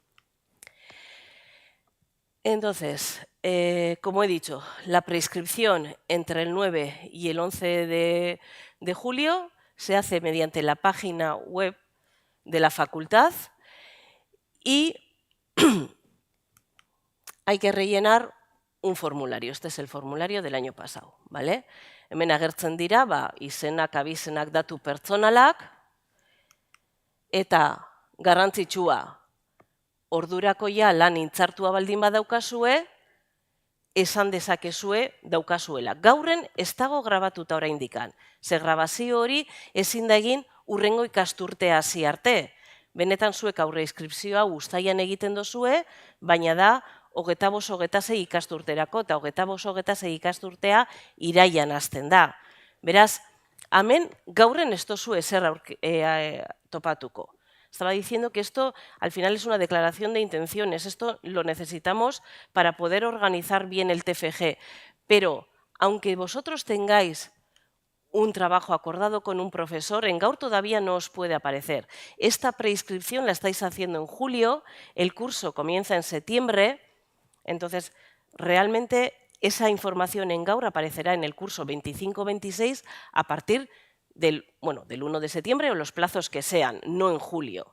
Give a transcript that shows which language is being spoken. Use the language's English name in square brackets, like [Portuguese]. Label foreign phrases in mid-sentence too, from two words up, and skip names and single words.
[Spanish] Entonces, como he dicho, la preinscripción entre el 9 y el 11 de julio se hace mediante la página web de la facultad y hay que rellenar un formulario. Este es el formulario del año pasado, ¿vale? [Basque] Hemen agertzen dira, izenak, abizenak, datu pertsonalak, eta garrantzitsua, ordurako ja lan intzartua baldin badaukazue, esan dezakezue daukazuela. Gauren ez dago grabatuta oraindikan. Ze grabazio hori ezin da egin hurrengo ikasturtea hasi arte. Benetan zuek aurre inskripzioa uztailan egiten dozue, baina da 25-26 ikasturterako eta 25-26 ikasturtea irailan hasten da. Beraz, hemen gauren ez dozue ezer topatuko. [Spanish] Estaba diciendo que esto al final es una declaración de intenciones. Esto lo necesitamos para poder organizar bien el TFG. Pero aunque vosotros tengáis un trabajo acordado con un profesor, en Gaur todavía no os puede aparecer. Esta preinscripción la estáis haciendo en julio, el curso comienza en septiembre, entonces realmente esa información en Gaur aparecerá en el curso 25-26 a partir del 1 de septiembre o los plazos que sean, no en julio.